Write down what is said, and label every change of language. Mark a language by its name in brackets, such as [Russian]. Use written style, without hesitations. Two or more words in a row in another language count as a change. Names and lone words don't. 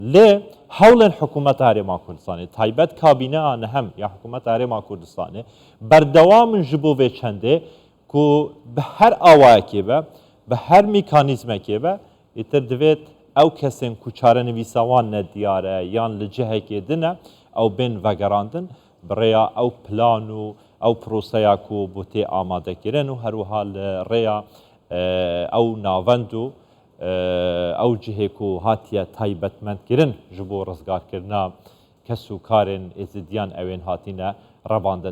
[Kurdish] لێ هەوڵێن حکوومەت هەرێما کوردستانی تایبەت کابینەیان هەم یا حکوومەت هەرێما کوردستانی بەردەوامن ji bo vê çendê ku bi her awayekê be bi her mîkanîzmekê be îtir divêt ew kesên ku çarenivîsa wan ne diyar e yan li cihekê din e ew bên vegerandin bi rêya ew plan û ew proseya ku bû tê amadekirin û her wiha li rêya ew navend û ew cihê ku hatiye taybetmendkirin ji bo rizgarkirina kes û karên êzidiyan ewên hatîne revandin.